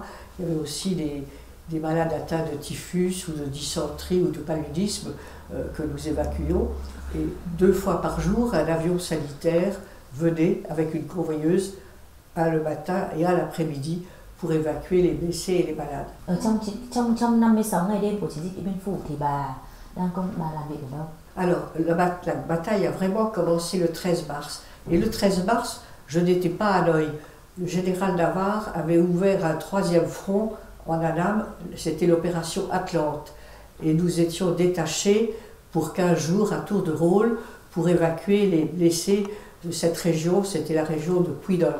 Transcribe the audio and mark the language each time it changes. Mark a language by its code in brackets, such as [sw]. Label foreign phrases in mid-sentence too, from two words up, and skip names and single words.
[fr] Il y avait aussi des malades atteints de typhus ou de dysenterie ou de paludisme que nous évacuions. Et 2 fois par jour, un avion sanitaire venait avec une convoyeuse le matin et à l'après-midi pour évacuer les blessés et les malades. [vi] Trong 56 ngày đêm của chiến dịch Điện Biên Phủ thì bà làm việc ở đâu? [fr] Alors, la bataille a vraiment commencé le 13 mars. Et le 13 mars, je n'étais pas à Hanoï. Le général Navarre avait ouvert un 3e front en Annam, c'était l'opération Atlante. Et nous étions détachés pour 15 jours à tour de rôle pour évacuer les blessés de cette région, c'était la région de Quy Nhon.